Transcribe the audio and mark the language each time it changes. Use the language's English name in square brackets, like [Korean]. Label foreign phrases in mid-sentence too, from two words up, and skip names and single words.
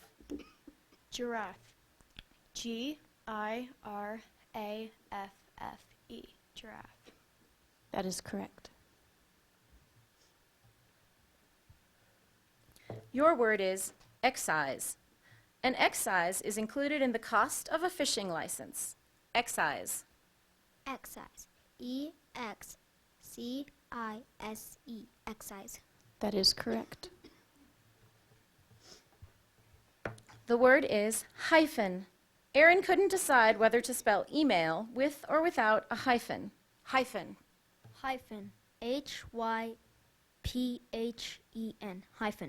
[English] Giraffe. G-I-R-A-F-F-E. Giraffe. That is correct. Your word is excise. An excise is included in the cost of a fishing license. Excise. Excise. E-X-C-I-S-E. Excise. That is correct. The word is hyphen. Aaron couldn't decide whether to spell email with or without a hyphen. Hyphen. Hyphen. H-Y-P-H-E-N. Hyphen.